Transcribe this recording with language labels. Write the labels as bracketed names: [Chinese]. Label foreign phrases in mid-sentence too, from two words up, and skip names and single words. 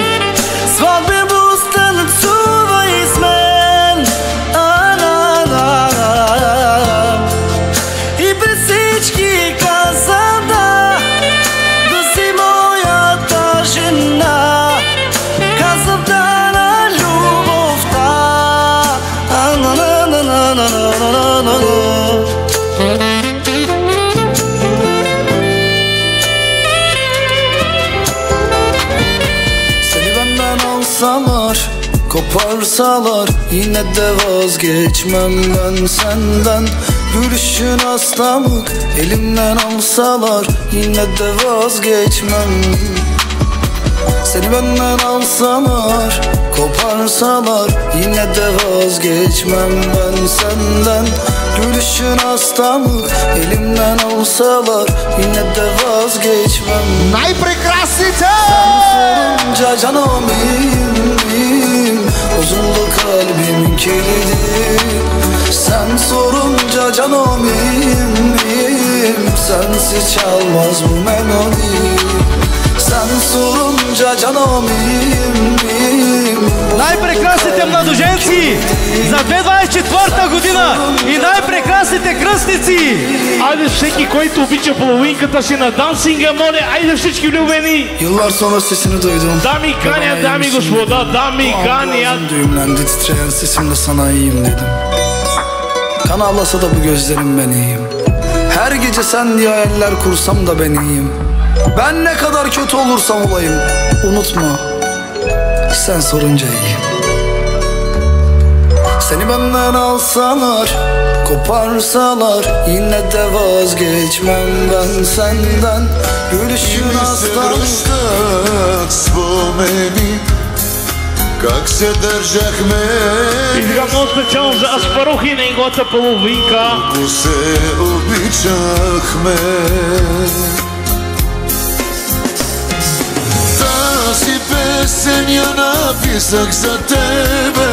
[Bulgarian] Сватбен блуз танцувай с мен. И пред всички каза да си моята жена. Казвам да на любовта. [Turkish] Seni benden alsalar, koparsalar, yine de vazgeçmem ben senden. Gülüşün hastalık, elimden alsalar, yine de vazgeçmem. Seni benden alsalar, koparsalar, yine de vazgeçmem ben senden. Gülüşün hastalık, elimden alsalar, yine de vazgeçmem. [Bulgarian] Най-прекрасните! [Turkish] Sen sorunca canım iyiyim, bozuldu kalbimin kilidi. Sen sorunca canım iyiyim, sensiz çalmaz bu melodi. Sen sorunca canım iyiyim. [Bulgarian] Най-прекрасните младоженци за 2024 година и най-прекрасните кръстници. Айде всеки, който обича половинката си на дансинга, моля, айде всички влюбени. [Turkish] Yıllar sonra sesini duydum. [Bulgarian] Дами канят, дами и господа, дами канят. [Turkish] Düğümlendi titreyen sesimle sana iyiyim dedim. Kan ağlasa da bu gözlerim ben iyiyim. Her gece sen diye hayaller kursam da ben iyiyim. Ben ne kadar kötü olursam olayım, unutma, sen sorunca iyiyim. Seni benden alsalar, koparsalar, yine de vazgeçmem ben senden. Gülüşün hastalık. [Bulgarian] Как се държахме И сега много специално за Аспарух и неговата половинка. Колко се обичахме. Тази песен я написах за тебе.